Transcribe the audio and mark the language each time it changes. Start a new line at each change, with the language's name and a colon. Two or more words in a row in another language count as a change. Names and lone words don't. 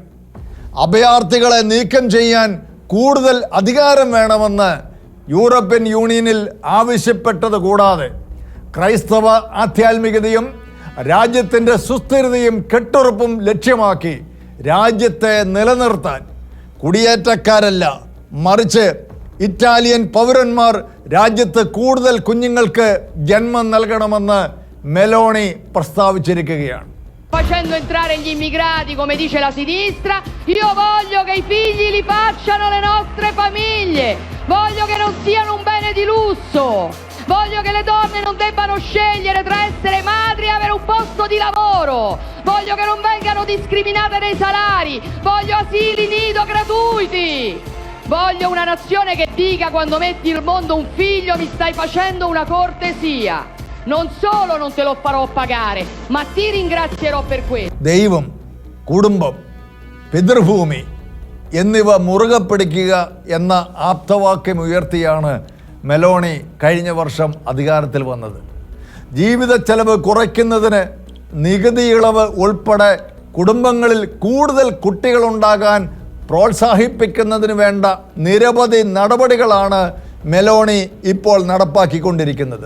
Malayalam: അഭയാർത്ഥികളെ നീക്കം ചെയ്യാൻ കൂടുതൽ അധികാരം വേണമെന്ന് യൂറോപ്യൻ യൂണിയനിൽ ആവശ്യപ്പെട്ടത് കൂടാതെ ക്രൈസ്തവ ആധ്യാത്മികതയും രാജ്യത്തിൻ്റെ സുസ്ഥിരതയും കെട്ടുറപ്പും ലക്ഷ്യമാക്കി രാജ്യത്തെ നിലനിർത്താൻ കുടിയേറ്റക്കാരല്ല, മറിച്ച് ഇറ്റാലിയൻ പൗരന്മാർ രാജ്യത്ത് കൂടുതൽ കുഞ്ഞുങ്ങൾക്ക് ജന്മം നൽകണമെന്ന് മെലോണി പ്രസ്താവിച്ചിരിക്കുകയാണ്.
Italian: Facendo entrare gli immigrati, come dice la sinistra, io voglio che i figli li facciano le nostre famiglie, voglio che non siano un bene di lusso, voglio che le donne non debbano scegliere tra essere madri e avere un posto di lavoro, voglio che non vengano discriminate nei salari, voglio asili nido gratuiti, voglio una nazione che dica quando metti al mondo un figlio mi stai facendo una cortesia. Non solo non te lo farò pagare, ma ti ringrazierò per questo.
Malayalam: ദൈവം, കുടുംബം, പിതൃഭൂമി എന്നിവ മുറുകെ പിടിക്കുക എന്ന ആപ്തവാക്യം ഉയർത്തിയാണ് മെലോണി കഴിഞ്ഞ വർഷം അധികാരത്തിൽ വന്നത്. ജീവിത ചെലവ് കുറയ്ക്കുന്നതിന് നികുതി ഇളവ് ഉൾപ്പെടെ കുടുംബങ്ങളിൽ കൂടുതൽ കുട്ടികളുണ്ടാകാൻ പ്രോത്സാഹിപ്പിക്കുന്നതിന് വേണ്ട നിരവധി നടപടികളാണ് മെലോണി ഇപ്പോൾ നടപ്പാക്കിക്കൊണ്ടിരിക്കുന്നത്.